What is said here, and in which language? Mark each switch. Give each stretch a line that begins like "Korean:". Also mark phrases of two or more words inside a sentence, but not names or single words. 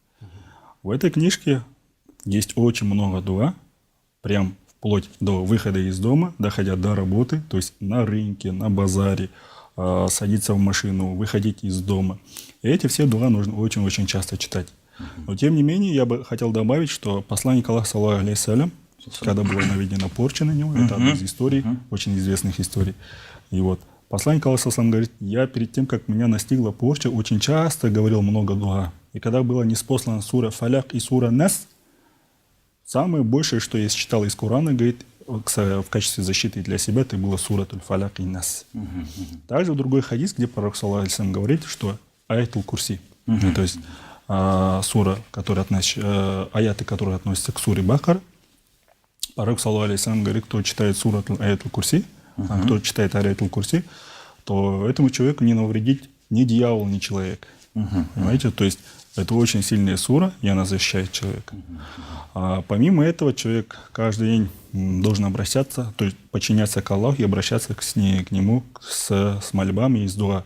Russian: В этой книжке есть очень много дуа, прям вплоть до выхода из дома, доходя до работы, то есть на рынке, на базаре, садиться в машину, выходить из дома. И эти все дуа нужно очень-очень часто читать. Но тем не менее, я бы хотел добавить, что посланник Аллаха,
Arabic: صلى الله عليه وسلم,
Russian: когда была наведена порча на него, это одна из историй, очень известных историй. И вот посланник Аллаха,
Arabic: صلى الله عليه وسلم,
Russian: говорит, я перед тем, как меня настигла порча, очень часто говорил много дуа. И когда была ниспослана сура Фалях и сура Нас, самое большее, что я читал из Корана, говорит, в качестве защиты для себя, это была сура Фалях и Нас. Также в другой хадис, где пророк,
Arabic: صلى الله عليه وسلم,
Russian: говорит, что
Arabic: آية الكرسي,
Russian: то есть сура, аяты, которые относятся к суре Бакар. Пророк,
Arabic: صلى الله عليه وسلم,
Russian: говорит, кто читает суру
Arabic: آية الكرسي,
Russian: кто читает
Arabic: آية الكرسي,
Russian: то этому человеку не навредит ни дьявол, ни человек. Понимаете? То есть это очень сильная сура, и она защищает человека. А помимо этого, человек каждый день должен обращаться, то есть подчиняться к Аллаху и обращаться к нему с мольбами и с дуа.